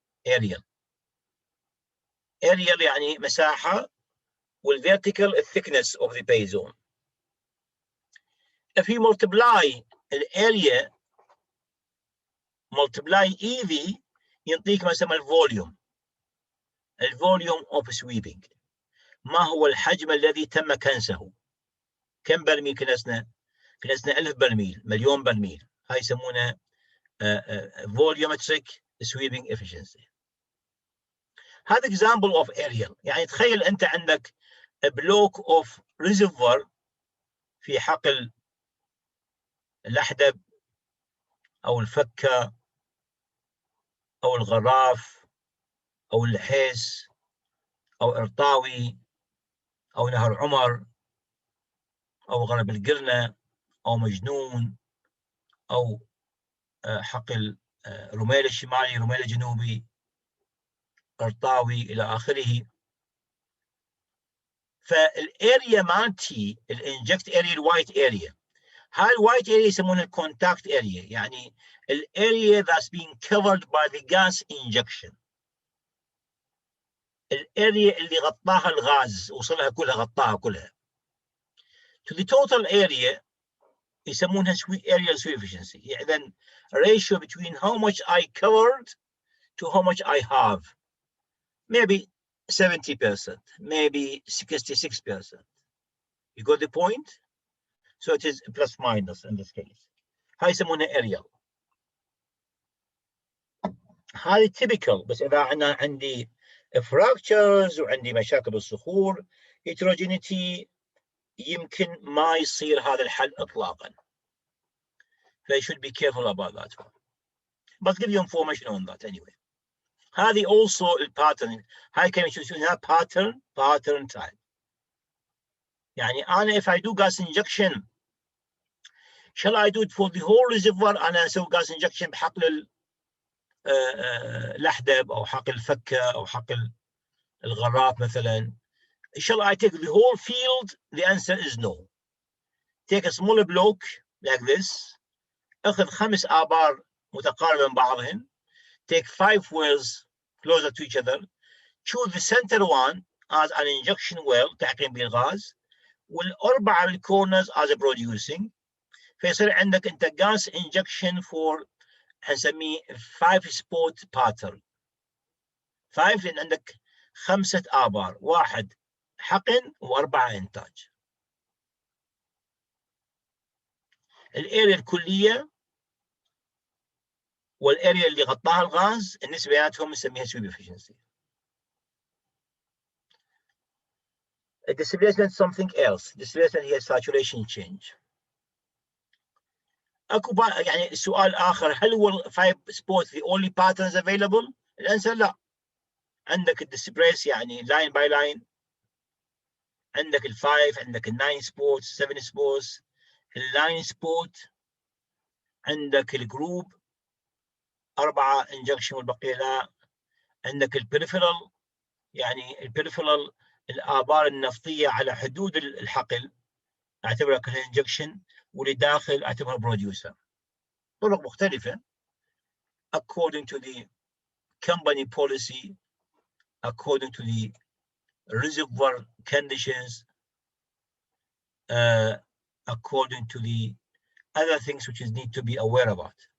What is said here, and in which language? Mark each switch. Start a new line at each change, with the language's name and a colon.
English: aerial
Arabic: يعني مساحة
English: والvertical thickness of the pay zone. If you multiply the area multiply EV
Arabic: ينطيك ما يسمى الفوليوم
English: of sweeping.
Arabic: ما هو الحجم الذي تم كنسه؟ كم برميل كنسنا؟ كنسنا 1000 برميل، مليون برميل. هاي يسمونه
English: volumetric sweeping efficiency.
Arabic: هذا
English: example of aerial.
Arabic: يعني تخيل أنت عندك
English: a block of reservoir
Arabic: في حقل الأحدب أو الفكة أو الغراف أو الحيس أو إرطاوي أو نهر عمر أو غرب القرنة أو مجنون أو حقل رميل الشمالي رميل الجنوبي إرطاوي إلى آخره. فالاريا مالتي الانجكت اريا الوايت اريا، هاي الوايت اريا يسمونها الكونتاكت اريا، يعني الاريا
English: that's being covered by the gas injection.
Arabic: الاريا اللي غطاها الغاز وصلها كلها غطاها كلها.
English: To the total area
Arabic: يسمونها
English: aerial sweep efficiency.
Arabic: يعني
English: then ratio between how much I covered to how much I have. Maybe 70%, maybe 66%. You got the point? So it is plus minus in this case.
Arabic: هاي يسمونها aerial. هذه typical، بس إذا أنا عندي fractures وعندي مشاكل بالصخور heterogeneity يمكن ما يصير هذا الحل إطلاقا.
English: They should be careful about that one. But give you information on that anyway.
Arabic: هذه also الباترن. هاي كلمة شو اسمها pattern type. يعني أنا
English: if I do gas injection shall I do it for the whole reservoir؟
Arabic: أنا أسوي gas injection بحقل الأحدب أو حقل الفكة أو حقل الغراف مثلا.
English: Shall I take the whole field? The answer is no. Take a smaller block like this.
Arabic: أخذ 5 آبار متقاربة من بعضهن.
English: Take 5 wells closer to each other. Choose the center one as an injection well
Arabic: تعقيم بالغاز.
English: والأربعة بالcorners as a producing.
Arabic: فيصير عندك أنت
English: gas injection for حنسميه 5 spot pattern.
Arabic: 5 لأن عندك 5 آبار، 1 حقن و4 إنتاج. الاريا الكلية والاريا اللي غطاها الغاز النسبة بيناتهم نسميها sweep efficiency.
English: Displacement something else. Displacement
Arabic: هي
English: saturation change.
Arabic: اكو يعني سؤال آخر، هل هو
English: 5 spots the only patterns available؟
Arabic: الأنسر لا. عندك الديسبريس يعني line by line، عندك ال5، عندك ال9 spots، 7 spots، ال9 spot، عندك الجروب 4 injection والبقية لا. عندك البريفرال يعني البريفرال الآبار النفطية على حدود الحقل اعتبرها كلها انجكشن، واللي داخل اعتبرها بروديوسر. طرق مختلفة
English: according to the company policy, according to the reservoir conditions according to the other things which is need to be aware about.